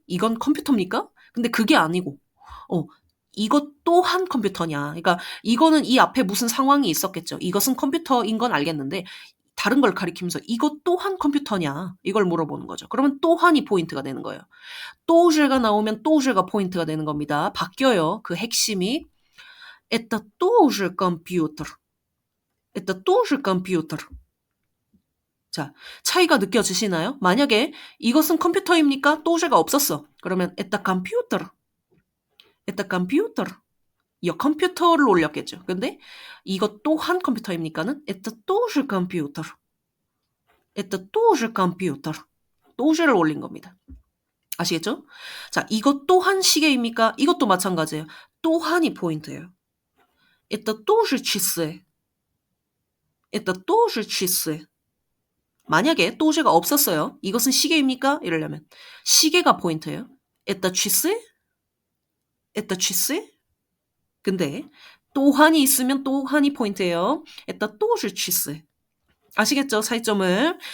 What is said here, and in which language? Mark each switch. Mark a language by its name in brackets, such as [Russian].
[Korean] 이건 컴퓨터입니까? 근데 그게 아니고 이것 또한 컴퓨터냐. 그러니까 이거는 이 앞에 무슨 상황이 있었겠죠. 이것은 컴퓨터인 건 알겠는데 다른 걸 가리키면서 이것 또한 컴퓨터냐. 이걸 물어보는 거죠. 그러면 또한이 포인트가 되는 거예요. 또즈가 나오면 또즈가 포인트가 되는 겁니다. 바뀌어요. [Russian] 그 핵심이 Это тоже компьютер. Это тоже компьютер. [Korean] 자, 차이가 느껴지시나요? 만약에 이것은 컴퓨터입니까? 또즈가 없었어. 그러면 [Russian] Это компьютер. Это компьютер. [Korean] 컴퓨터를 올렸겠죠. 근데 이것 또한 컴퓨터입니까는 [Russian] Это тоже компьютер. Это тоже компьютер. [Korean] 또제를 올린 겁니다. 아시겠죠? 자, 이것 또한 시계입니까? 이것도 마찬가지예요. 또한이 포인트예요. [Russian] Это тоже часы. Это тоже часы. [Korean] 만약에 또제가 없었어요. 이것은 시계입니까? 이러려면 시계가 포인트예요. [Russian] Это часы? Это часы? [Korean] 근데 또한이 있으면 또한이 포인트예요. [Russian] Это тоже часы. [Korean] 아시겠죠? 차이점을.